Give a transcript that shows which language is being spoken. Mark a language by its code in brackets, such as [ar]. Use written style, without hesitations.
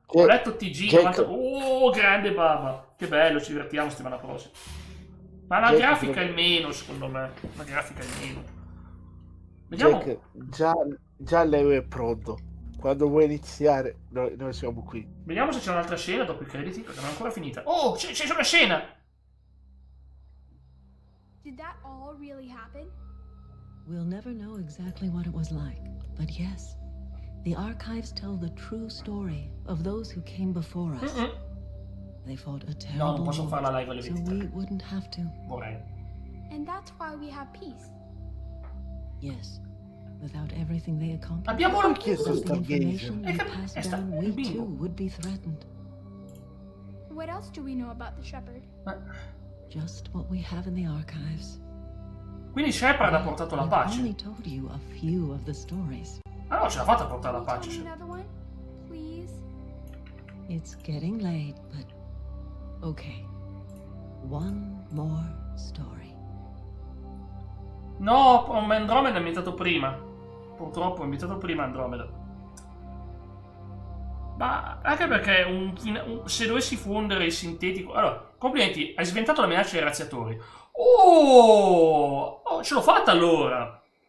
[it] Ho letto TG, grande baba, che bello, ci divertiamo settimana prossima. Ma la grafica è meno, secondo me, la grafica è meno. Vediamo. Già Leo è pronto. Quando vuoi iniziare, noi siamo qui. Vediamo se c'è un'altra scena dopo i crediti, perché non è ancora finita. Oh, c'è una scena! [en] Did that all really happen? We'll never know exactly what it was like, but yes, the archives tell the true story of those who came before us. They fought a terrible [it] no, non posso farla live alle 23. [en] So we wouldn't have to. [it] Vorrei. [en] And that's why we have peace. Yes. Without everything they accomplished, [it] abbiamo la chiesto [en] the information they passed down, we [it] bingo. [en] too would be threatened. What else do we know about the Shepherd? Just what we have in the archives. [it] Quindi Shepard ha portato la pace. [en] I've only told you a few of the stories. [it] Ah no, ce l'ha fatta a portare la [en] Can you [it] pace. [en] tell me another one, please? It's getting late, but okay. One more story. [it] No, Andromeda è ambientato prima. Purtroppo è ambientato prima Andromeda. Ma anche perché se dovessi fondere il sintetico... Allora, complimenti, hai sventato la minaccia dei razziatori. Oh, ce l'ho fatta allora.